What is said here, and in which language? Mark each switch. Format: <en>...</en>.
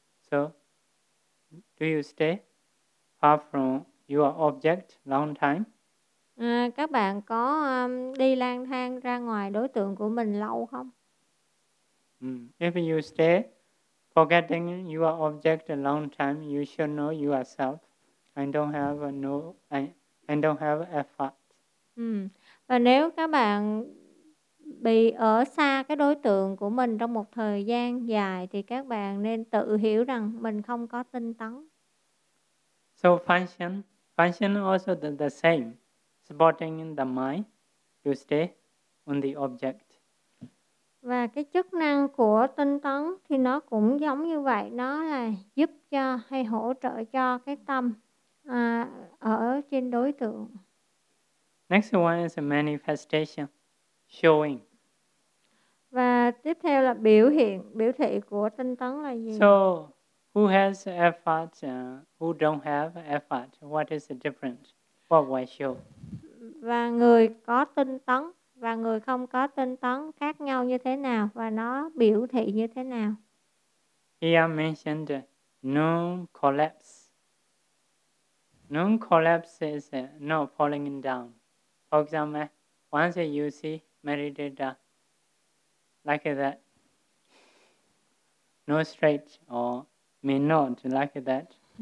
<en>So, do you stay far from your object long time?</en> <vi>Các bạn có đi lang thang ra ngoài đối tượng của mình lâu không?</vi> <en>If you stay forgetting your object a long time, you should know yourself. I don't have effort.</en> <vi>Và nếu các bạn bị ở xa cái đối tượng của mình trong một thời gian dài thì các bạn nên tự hiểu rằng mình không có tinh tấn.</vi> <en>So function also the same. Supporting the mind to stay on the object.</en> <vi>Và cái chức năng của tinh tấn thì nó cũng giống như vậy, nó là giúp cho hay hỗ trợ cho cái tâm ở trên đối tượng.</vi> <en>Next one is a manifestation, showing.</en> <vi>Và tiếp theo là biểu hiện, biểu thị của tinh tấn là gì?</vi> <en>So, who has effort, who don't have effort, what is the difference? What will show?</en> <vi>Và người có tinh tấn và người không có tinh tấn khác nhau như thế nào và nó biểu thị như thế nào?</vi> <en>Here mentioned non-collapse. Non-collapse is not falling down. For example, once you see meditator like that, no straight or may not like that.</en>